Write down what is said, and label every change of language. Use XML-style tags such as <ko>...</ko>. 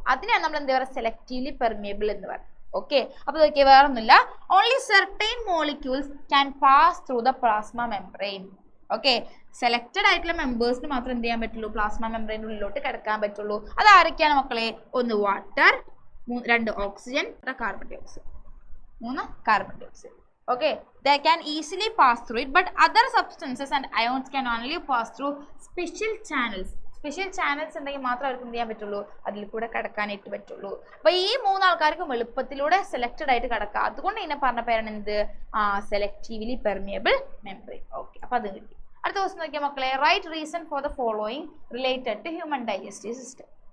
<ml>അതിനാണ് നമ്മൾ എന്താ പറയുക, സെലക്റ്റീവ്ലി പെർമിയബിൾ എന്ന് പറയുന്നത്. ഓക്കെ, അപ്പൊ നോക്കിയാൽ വേറെ ഒന്നുമില്ല,</ml> <en>Only certain molecules can pass through the plasma membrane.</en> <ml>Okay, selected ആയിട്ടുള്ള മെമ്പേഴ്സിന് മാത്രം എന്ത് ചെയ്യാൻ പറ്റുള്ളൂ, പ്ലാസ്മ മെംബ്രെയിൻ്റെ ഉള്ളിലോട്ട് കിടക്കാൻ പറ്റുള്ളൂ. അത് ആരൊക്കെയാണ് മക്കളെ? 1 water, 2 oxygen, carbon dye oxide, 3 carbon dye oxide.</ml> <en>Okay, they can easily pass through it, but other substances and ions can only pass through special channels.</en> <ml>Special channels ഉണ്ടെങ്കിൽ മാത്രം അവർക്ക് എന്ത് ചെയ്യാൻ പറ്റുള്ളൂ, അതിൽ കൂടെ കടക്കാനായിട്ട് പറ്റുള്ളൂ. അപ്പൊ ഈ 3 ആൾക്കാർക്കും എളുപ്പത്തിലൂടെ സെലക്റ്റഡ് ആയിട്ട് കടക്കാം. അതുകൊണ്ട് ഇതിനെ പറഞ്ഞ പേരാണ് എന്ത്, സെലക്റ്റീവ്ലി പെർമിയബിൾ മെംബ്രെയിൻ. ഓക്കെ, അപ്പൊ അത് കിട്ടി. അടുത്ത ക്വസ്റ്റ്യൻ നോക്കിയാൽ മക്കളെ,</ml> <en>Write reason for the following related to human digestive system.</en>